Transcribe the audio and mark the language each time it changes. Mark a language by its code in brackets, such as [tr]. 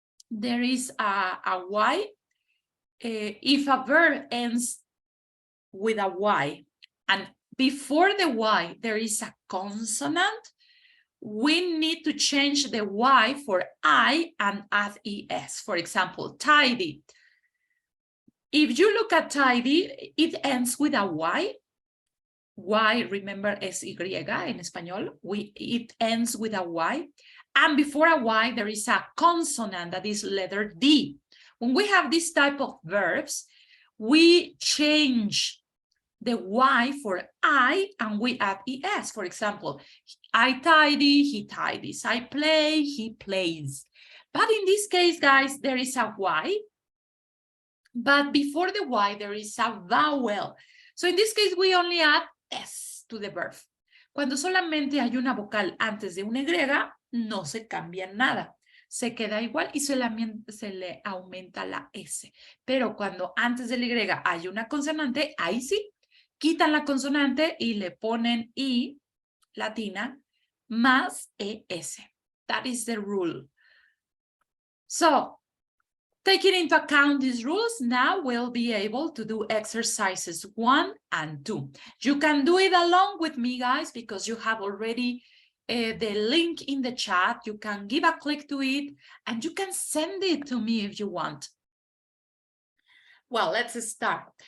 [en] There is a Y. If a verb ends with a Y and before the Y there is a consonant, we need to change the Y for I and add ES. For example, tidy. If you look at tidy, it ends with a Y. Y, remember, [es] es Y en español. [en] It ends with a Y. And before a Y, there is a consonant that is letter D. When we have this type of verbs, we change the Y for I and we add ES. For example, I tidy, he tidies. I play, he plays. But in this case, guys, there is a Y. But before the Y, there is a vowel. So in this case, we only add S to the verb. [es] Cuando solamente hay una vocal antes de una Y, no se cambia nada. Se queda igual y solamente se le aumenta la S. Pero cuando antes de la Y hay una consonante, ahí sí, quitan la consonante y le ponen I latina más ES. [en] That is the rule. So, Taking into account these rules, now we'll be able to do exercises 1 and 2. You can do it along with me, guys, because you have already the link in the chat. You can give a click to it and you can send it to me if you want. Well, let's start.